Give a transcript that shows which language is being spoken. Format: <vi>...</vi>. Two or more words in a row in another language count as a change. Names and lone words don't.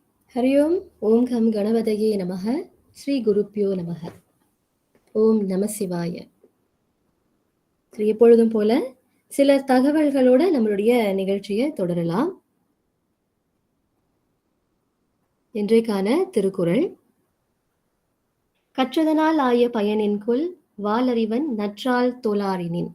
<sa>हरि ओम ओम घम गणपतये नमः श्री गुरुभ्यो नमः ओम् नम शिवाय.</sa> <ta>எப்பொழுதும் போல சில தகவல்களோட நம்மளுடைய நிகழ்ச்சியை தொடரலாம். இன்றைக்கான திருக்குறள், கற்றதனால் ஆய பயனின்கொல் வாலறிவன் நற்றால் தொழாரினின்.</ta>